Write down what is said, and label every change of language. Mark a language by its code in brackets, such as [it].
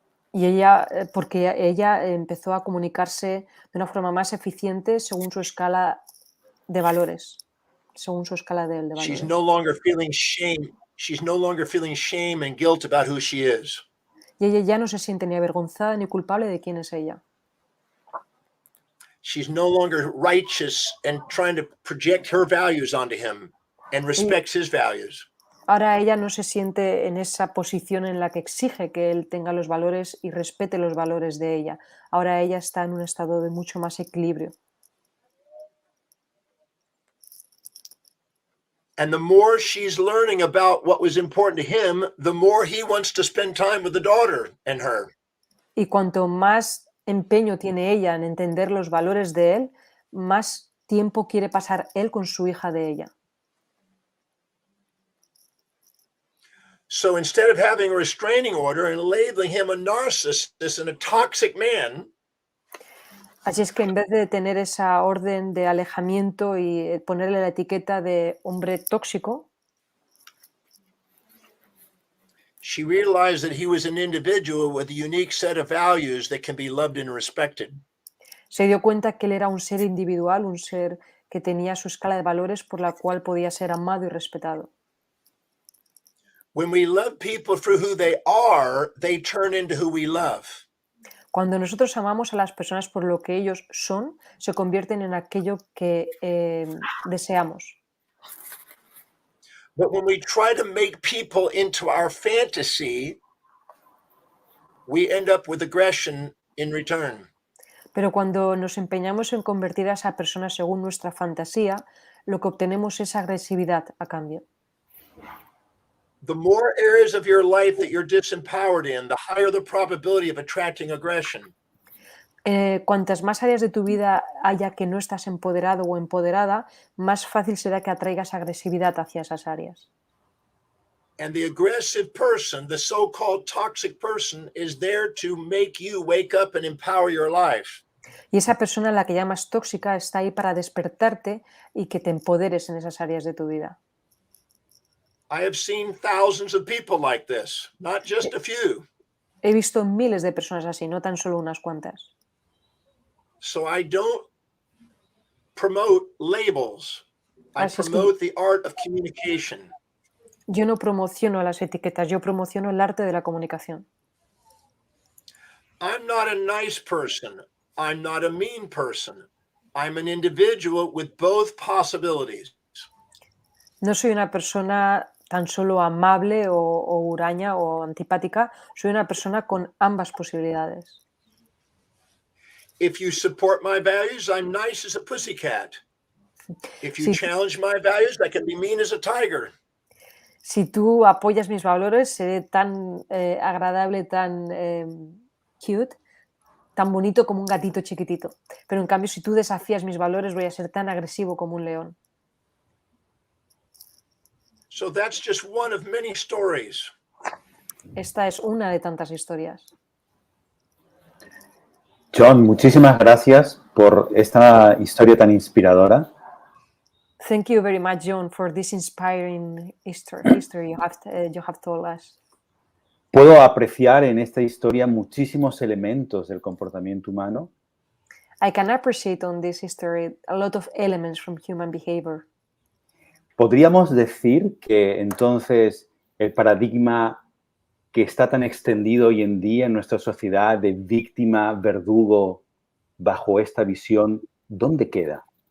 [es] Y ella, porque ella empezó a comunicarse de una forma más eficiente según su escala de valores, según su escala de valores. [en] She's no longer feeling shame. She's no longer feeling shame and guilt about who she is. [es] Y ella ya no se siente ni avergonzada ni culpable de quién es ella. [en] She's no longer righteous and trying to project her values onto him and respects his values. [es] Ahora ella no se siente en esa posición en la que exige que él tenga los valores y respete los valores de ella. Ahora ella está en un estado de mucho más equilibrio. [en] And the more she's learning about what was important to him, the more he wants to spend time with the daughter and her. [es] Y cuanto más empeño tiene ella en entender los valores de él, más tiempo quiere pasar él con su hija de ella. [en] So instead of having a restraining order and labeling him a narcissist and a toxic man, [es] Así es que en vez de tener esa orden de alejamiento y ponerle la etiqueta de hombre tóxico, [en] she realized that he was an individual with a unique set of values that can be loved and respected. [es] se dio cuenta que él era un ser individual, un ser que tenía su escala de valores por la cual podía ser amado y respetado. [en] When we love people for who they are, they turn into who we love. [es] Cuando nosotros amamos a las personas por lo que ellos son, se convierten en aquello que deseamos. [en] But when we try to make people into our fantasy, we end up with aggression in return. [es] Pero cuando nos empeñamos en convertir a esa persona según nuestra fantasía, lo que obtenemos es agresividad a cambio. [en] The more areas of your life that you're disempowered in, the higher the probability of attracting aggression. [es] Cuantas más áreas de tu vida haya que no estás empoderado o empoderada, más fácil será que atraigas agresividad hacia esas áreas. [en] And the aggressive person, the so-called toxic person, is there to make you wake up and empower your life. [es] Y esa persona a la que llamas tóxica está ahí para despertarte y que te empoderes en esas áreas de tu vida. [en] I have seen thousands of people like this, not just a few. [es] He visto miles de personas así, no tan solo unas cuantas. [en] So I don't promote labels. I [es] Así es que [en] promote the art of communication. [es] yo no promociono las etiquetas, yo promociono el arte de la comunicación. [en] I'm not a nice person. I'm not a mean person. I'm an individual with both possibilities. [es] No soy una persona tan solo amable o huraña o antipática, soy una persona con ambas posibilidades. [en] If you support my values, I'm nice as a pussycat. If you [es] Sí. [en] challenge my values, I can be mean as a tiger. [es] Si tú apoyas mis valores, seré tan agradable, tan cute, tan bonito como un gatito chiquitito. Pero en cambio, si tú desafías mis valores, voy a ser tan agresivo como un león. [en] So that's just one of many stories. [es] Esta es una de tantas historias. John, muchísimas gracias por esta historia tan inspiradora. [en] Thank you very much, John, for this inspiring history you have told us. [es] Puedo apreciar en esta historia muchísimos elementos del comportamiento humano. [en] I can appreciate on this history a lot of elements from human behavior. [es] ¿Podríamos decir que entonces el paradigma que está tan extendido hoy en día en nuestra sociedad de víctima, verdugo, bajo esta visión, ¿dónde queda?